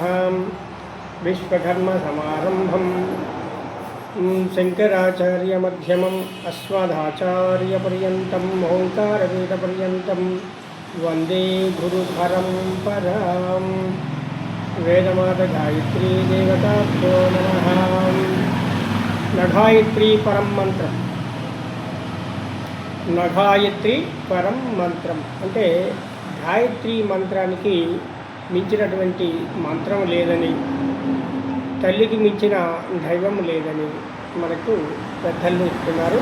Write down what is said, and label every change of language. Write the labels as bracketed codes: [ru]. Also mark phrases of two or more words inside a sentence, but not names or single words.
[sa] विश्वकर्मसमारम्भं शङ्कराचार्यमध्यमम् अस्मदाचार्यपर्यन्तं ओङ्कारवेदपर्यन्तं वन्दे गुरुपरम्परां। वेदमाता गायत्री देवताभ्यो नमः। गायत्री परम मंत्रम। నగాయత్రి పరం మంత్రం [te] అంటే గాయత్రి మంత్రానికి మించినటువంటి మంత్రం లేదని, తల్లికి మించిన దైవం లేదని మనకు పెద్దలు ఇస్తున్నారు.